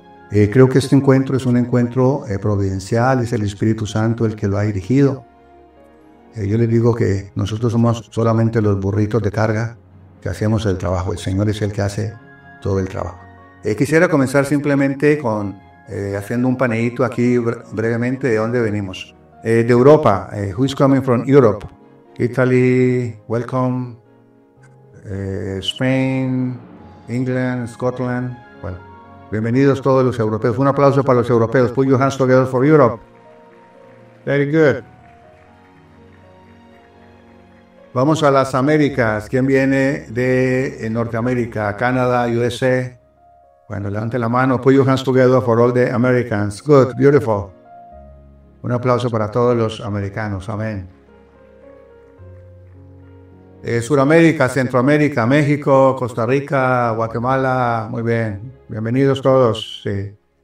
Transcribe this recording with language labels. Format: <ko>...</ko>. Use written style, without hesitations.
<es>Creo que este encuentro es un encuentro providencial, es el Espíritu Santo el que lo ha dirigido. Yo les digo que nosotros somos solamente los burritos de carga que hacemos el trabajo. El Señor es el que hace todo el trabajo. Quisiera comenzar simplemente con haciendo un paneíto aquí brevemente de dónde venimos. De Europa,</es> <en>who is coming from Europe? Italy, welcome. Spain, England, Scotland.</en> <es>Bueno, bienvenidos todos los europeos. Un aplauso para los europeos.</es> <en>Put your hands together for Europe. Very good.</en> <es>Vamos a las Américas. ¿Quién viene de Norteamérica? Canadá, USA. Bueno, levante la mano.</es> <en>Put your hands together for all the Americans. Good, beautiful.</en> <es>Un aplauso para todos los americanos. Amén. Suramérica, Centroamérica, México, Costa Rica, Guatemala. Muy bien. Bienvenidos todos. Sí.</es>